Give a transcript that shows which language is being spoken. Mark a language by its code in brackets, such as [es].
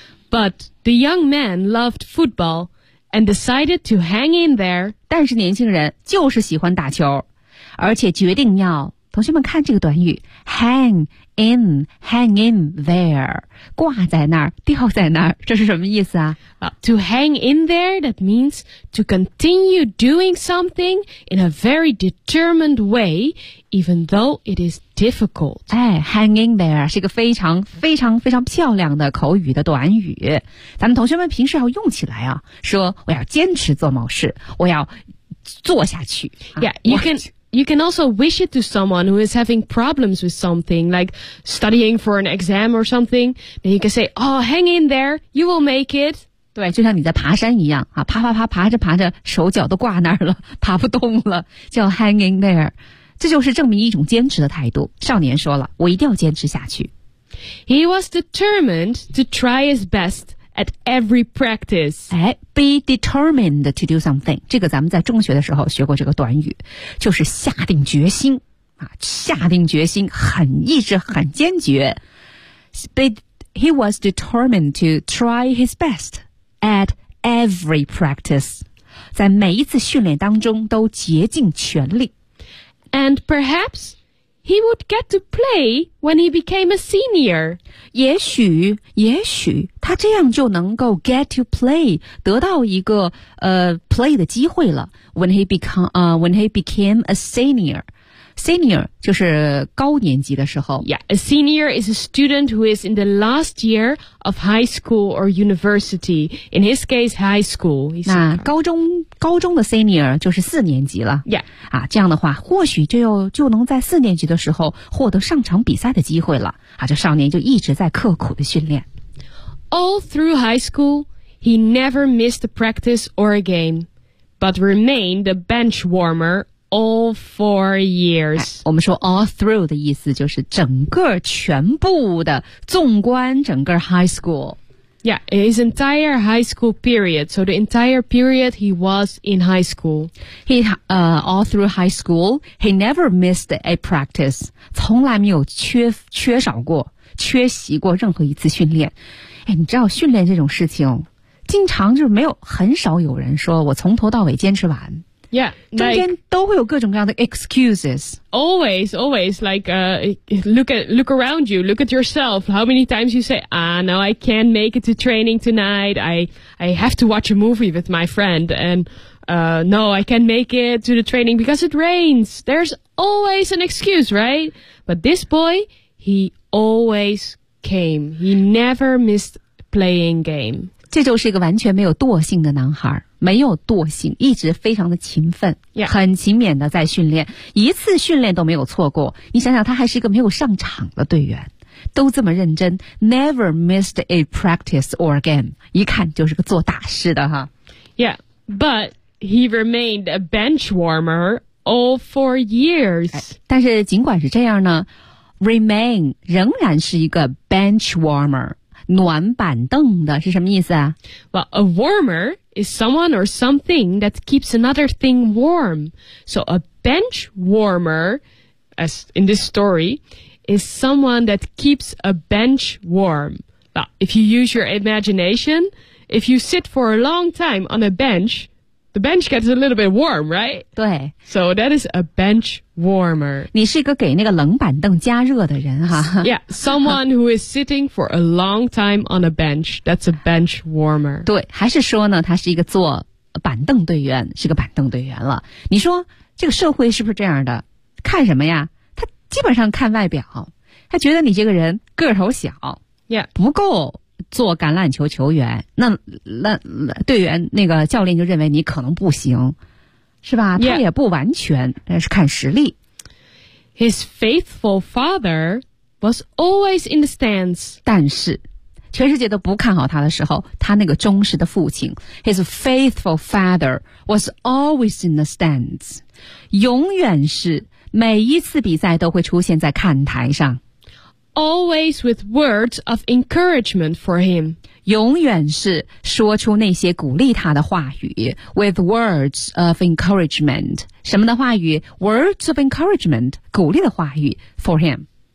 [en] But the young man loved football and decided to hang in there. [zh] 但是年轻人就是喜欢打球而且决定要同学们看这个短语 hang in there, 挂在那儿吊在那儿这是什么意思啊、 [en] to hang in there, that means to continue doing something in a very determined way, even though it is difficult. [zh] 哎 ,hang in there 是一个非常非常非常漂亮的口语的短语。咱们同学们平时要用起来啊说我要坚持做某事我要做下去。 [en] You can also wish it to someone who is having problems with something, like studying for an exam or something. Then you can say, oh, hang in there, you will make it. [zh] 对，就像你在爬山一样，啊，爬爬爬，爬着爬着，手脚都挂那儿了，爬不动了，叫 hang in there. 这就是证明一种坚持的态度。少年说了，我一定要坚持下去。 [en] He was determined to try his best. At every practice. [zh] 哎 [en] ,be determined to do something. [zh] 这个咱们在中学的时候学过这个短语。就是下定决心。啊下定决心很意志很坚决。 [en] He was determined to try his best at every practice. [zh] 在每一次训练当中都竭尽全力。 [en] And perhaps... He would get to play when he became a senior. [zh] 也许他这样就能够 [en] get to play, [zh] 得到一个play 的机会了。 [en] When he became a senior. [zh] Senior 就是高年级的时候。 [en] Yeah, a senior is a student who is in the last year of high school or university. In his case, high school. [zh] 那高中的 senior 就是四年级了。 [en] Yeah. [zh] 啊这样的话或许就能在四年级的时候获得上场比赛的机会了。啊这少年就一直在刻苦的训练。 [en] All through high school, he never missed a practice or a game, but remained a bench warmer all 4 years.、 [zh] 哎、我们说 all through 的意思就是整个全部的纵观整个 high school。 [en] Yeah, his entire high school period. So the entire period he was in high school. All through high school, he never missed a practice. [zh] 从来没有缺席过任何一次训练。哎，你知道训练这种事情，经常就是没有，很少有人说我从头到尾坚持完。 [en] Yeah, [zh] 中间都会有各种各样的 excuses. [en] Always, like, look around you, look at yourself. How many times you say, now I can't make it to training tonight. I have to watch a movie with my friend. And, no, I can't make it to the training because it rains. There's always an excuse, right? But this boy, he always came. He never missed playing game. [zh] 这就是一个完全没有惰性的男孩，没有惰性，一直非常的勤奋、 [en] yeah. [zh] 很勤勉的在训练，一次训练都没有错过。你想想，他还是一个没有上场的队员，都这么认真， [en] never missed a practice or a game， [zh] 一看就是个做大事的哈。 [en] Yeah, but he remained a bench warmer all 4 years. [zh] 但是尽管是这样呢， remain 仍然是一个 bench warmer， 暖板凳的是什么意思啊？ [en] Well, a warmer is someone or something that keeps another thing warm. So a bench warmer, as in this story, is someone that keeps a bench warm. Well, if you use your imagination... If you sit for a long time on a bench, the bench gets a little bit warm, right? [zh] 对。 [en] So that is a bench warmer. [zh] 你是一个给那个冷板凳加热的人哈。 [en] Yeah, someone who is sitting for a long time on a bench, that's a bench warmer. [zh] 对，还是说呢，他是一个坐板凳队员，是个板凳队员了。你说这个社会是不是这样的？看什么呀？他基本上看外表，他觉得你这个人个头小， [en] yeah. [zh] 不够。做橄榄球球员，那队员那个教练就认为你可能不行，是吧？ [en] Yeah. [zh] 他也不完全，但是看实力。 [en] His faithful father was always in the stands. [zh] 但是，全世界都不看好他的时候，他那个忠实的父亲 ， [en] his faithful father was always in the stands. [zh] 永远是每一次比赛都会出现在看台上。 [en] Always with words of encouragement for him. [zh] 永远是说出那些鼓励他的话语 [en] with words of encouragement. [zh] 什么的话语 [en] words of encouragement, [zh] 鼓励的话语 [en] for him.